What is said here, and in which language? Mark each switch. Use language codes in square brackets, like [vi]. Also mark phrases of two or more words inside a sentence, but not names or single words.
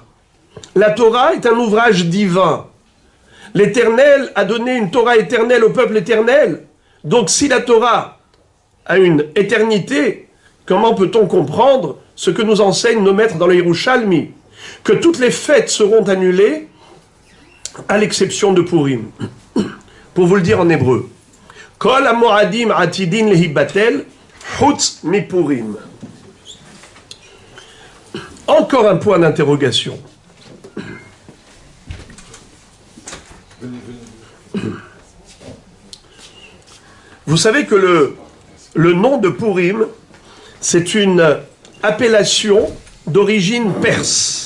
[fr] La Torah est un ouvrage divin. L'Éternel a donné une Torah éternelle au peuple éternel. Donc si la Torah a une éternité, comment peut-on comprendre ce que nous enseignent nos maîtres dans le Yerushalmi? Que toutes les fêtes seront annulées, à l'exception de Purim. Pour vous le dire en hébreu. [he] כל המועדים עתידין להיבטל, חוץ מפורים. [fr] Encore un point d'interrogation. Vous savez que le nom de Purim, c'est une appellation d'origine perse.